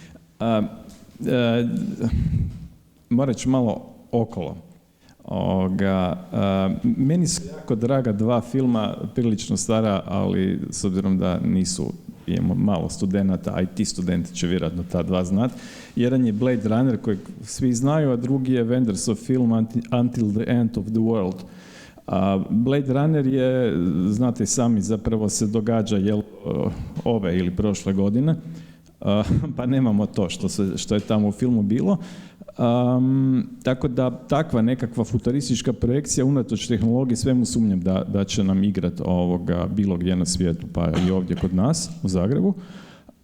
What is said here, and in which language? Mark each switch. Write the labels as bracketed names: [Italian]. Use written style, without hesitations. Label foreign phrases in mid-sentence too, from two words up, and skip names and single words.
[Croatian] Morat ću malo okolo. Meni su jako draga dva filma, prilično stara, ali s obzirom da imamo malo studenata, a i ti studenti će vjerojatno ta dva znati. Jedan je Blade Runner kojeg svi znaju, a drugi je Wendersov film Until the End of the World. Blade Runner je, znate sami, zapravo se događa ove ili prošle godine, pa nemamo to što je tamo u filmu bilo. Tako da takva nekakva futuristička projekcija unatoč tehnologiji, svemu sumnjam da će nam igrati bilo gdje na svijetu, pa i ovdje kod nas u Zagrebu.